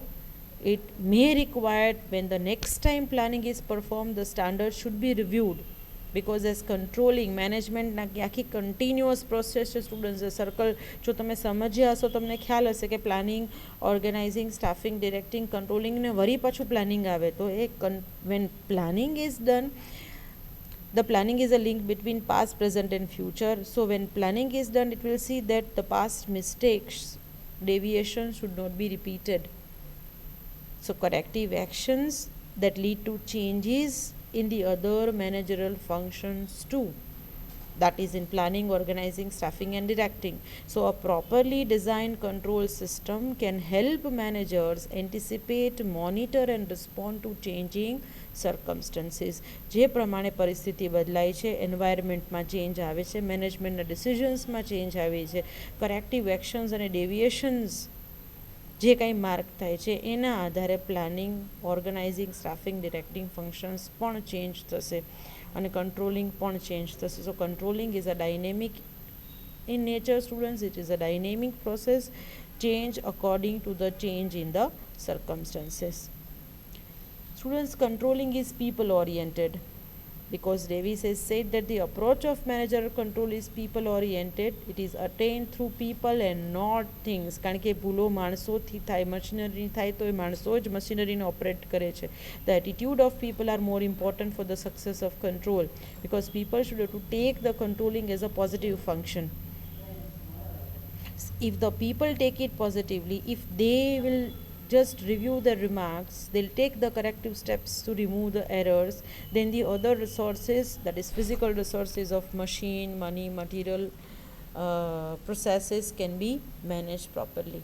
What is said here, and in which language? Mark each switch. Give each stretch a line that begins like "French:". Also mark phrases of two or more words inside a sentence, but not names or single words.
English: It may require, when the next time planning is performed, the standards should be reviewed, because as controlling management
Gujarati: ના આખી
English: continuous process છે સ્ટુડન્ટ્સ.
Gujarati: સર્કલ જો તમે સમજ્યા હશો તમને ખ્યાલ હશે કે
English: planning, organizing, staffing, directing, controlling
Gujarati: ને વળી પાછું પ્લાનિંગ આવે. તો એ
English: when planning is done, the planning is a link between past, present and future. So when planning is done, it will see that the past mistakes, deviations should not be repeated. So corrective actions that lead to changes in the other managerial functions too, that is in planning, organizing, staffing and directing. So a properly designed control system can help managers anticipate, monitor and respond to changing circumstances.
Gujarati: જે પ્રમાણે પરિસ્થિતિ બદલાય છે, એન્વાયરમેન્ટમાં ચેન્જ આવે છે, મેનેજમેન્ટના ડિસિઝન્સમાં ચેન્જ આવે છે,
English: corrective actions
Gujarati: અને ડેવિએશન્સ જે કંઈ માર્ક થાય છે એના આધારે
English: planning, organizing, staffing, directing functions
Gujarati: પણ ચેન્જ થશે. અને controlling પણ change થશે.
English: So controlling is a dynamic in nature, students. It is a dynamic process, change according to the change in the circumstances. Students, controlling is people oriented because Davies has said that the approach of managerial control is people oriented. It is attained through people and not things.
Gujarati: કારણ કે ભૂલો માણસોથી થાય, મશીનરી થાય તો એ માણસો જ મશીનરીને ઓપરેટ કરે છે.
English: The attitude of people are more important for the success of control because people should have to take the controlling as a positive function. If the people take it positively, if they will just review the remarks, they'll take the corrective steps to remove the errors, then the other resources, that is physical resources of machine, money, material, processes can be managed properly.